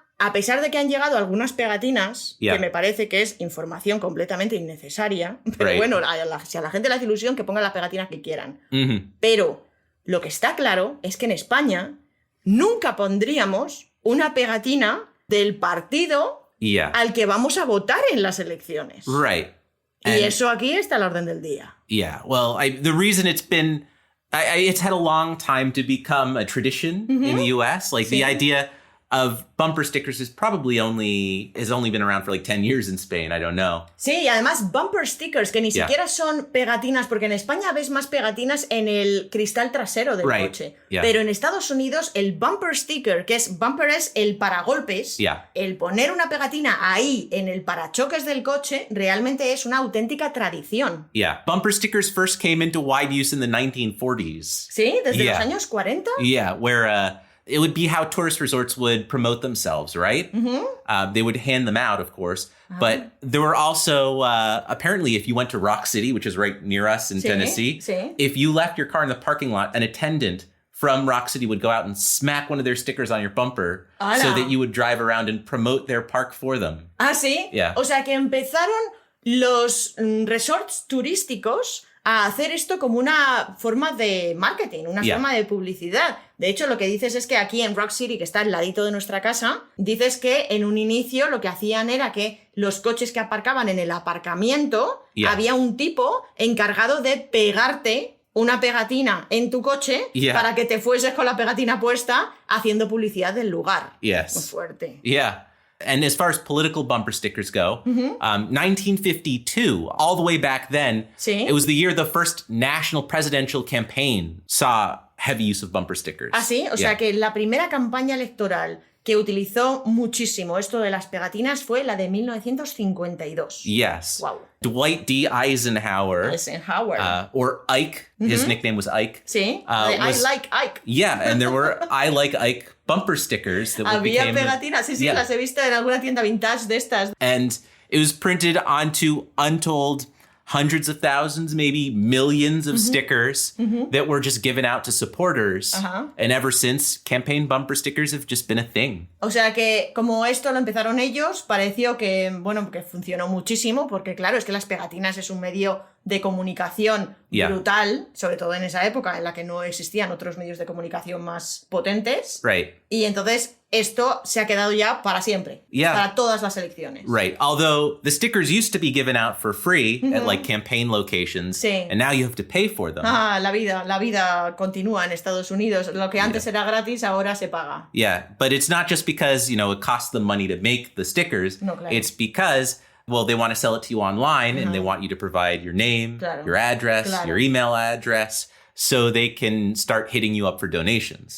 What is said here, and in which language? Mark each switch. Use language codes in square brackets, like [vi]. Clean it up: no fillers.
[es] a pesar de que han llegado algunas pegatinas, que me parece que es información completamente innecesaria, pero bueno, si a la gente le hace ilusión, que pongan las pegatinas que quieran. Pero lo que está claro es que en España nunca pondríamos una pegatina del partido al que vamos a votar en las elecciones. [en] Right. [es] Y eso aquí está a la orden del día. [en] Yeah, well, the reason it's been... it's had a long time to become a tradition in the US. Like, the idea... of bumper stickers has only been around for like 10 years in Spain. I don't know. [es] Sí, y además bumper stickers, que ni siquiera son pegatinas, porque en España ves más pegatinas en el cristal trasero del coche. Pero en Estados Unidos el bumper sticker, bumper es el paragolpes, el poner una pegatina ahí en el parachoques del coche, realmente es una auténtica tradición. [en] Bumper stickers first came into wide use in the 1940s. [es] Sí, desde los años 40. [en] Where... it would be how tourist resorts would promote themselves, right? They would hand them out, of course. But there were also, apparently, if you went to Rock City, which is right near us in Tennessee, if you left your car in the parking lot, an attendant from Rock City would go out and smack one of their stickers on your bumper so that you would drive around and promote their park for them. [es] ¿Ah, sí? [en] Yeah. [es] O sea, que empezaron los resorts turísticos a hacer esto como una forma de marketing, una forma de publicidad. De hecho, lo que dices es que aquí en Rock City, que está al ladito de nuestra casa, dices que en un inicio lo que hacían era que los coches que aparcaban en el aparcamiento, había un tipo encargado de pegarte una pegatina en tu coche para que te fueses con la pegatina puesta haciendo publicidad del lugar. Muy fuerte. [en] And as far as political bumper stickers go, 1952, all the way back then, it was the year the first national presidential campaign saw heavy use of bumper stickers. [es] ¿Ah, sí? O sea que la primera campaña electoral que utilizó muchísimo esto de las pegatinas fue la de 1952. [en] Yes. Wow. Dwight D. Eisenhower. Or Ike. His nickname was Ike. Sí. I like Ike. Yeah, and there were I like Ike bumper stickers that [es] Había pegatinas, sí, las he visto en alguna tienda vintage de estas. [en] And it was printed onto untold hundreds of thousands, maybe millions of stickers that were just given out to supporters. And ever since, campaign bumper stickers have just been a thing. O sea que como esto lo empezaron ellos, pareció que, bueno, que funcionó muchísimo, porque claro, es que las pegatinas es un medio de comunicación brutal, sobre todo en esa época en la que no existían otros medios de comunicación más potentes. Right. Y entonces esto se ha quedado ya para siempre, para todas las elecciones. Right. Although the stickers used to be given out for free at like campaign locations, and now you have to pay for them. [es] La vida continúa en Estados Unidos. Lo que antes era gratis, ahora se paga. [en] Yeah, but it's not just because, it costs them money to make the stickers. [es] No, claro. [en] It's because, well, they want to sell it to you online and they want you to provide your name, your address, your email address, so they can start hitting you up for donations.